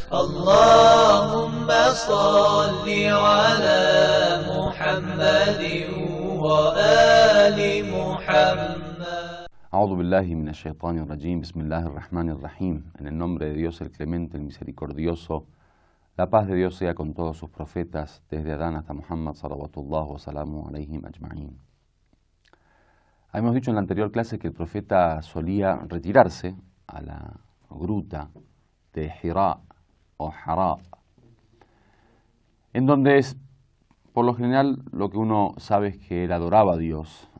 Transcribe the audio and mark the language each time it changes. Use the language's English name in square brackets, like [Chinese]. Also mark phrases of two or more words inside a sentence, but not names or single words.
[Arabic] اللهم صل على محمد وآل محمد. أعوذ بالله من الشيطان الرجيم. بسم الله الرحمن الرحيم. [Spanish] En el nombre de Dios, el clemente, el misericordioso. La paz de Dios sea con todos sus profetas, desde Adán hasta Muhammad, [Arabic] صلوات الله وسلامه عليهم أجمعين. [Spanish] Habíamos dicho en la anterior clase que el profeta solía retirarse a la gruta de Hira o Hara, en donde es, por lo general, lo que uno sabe es que él adoraba a Dios a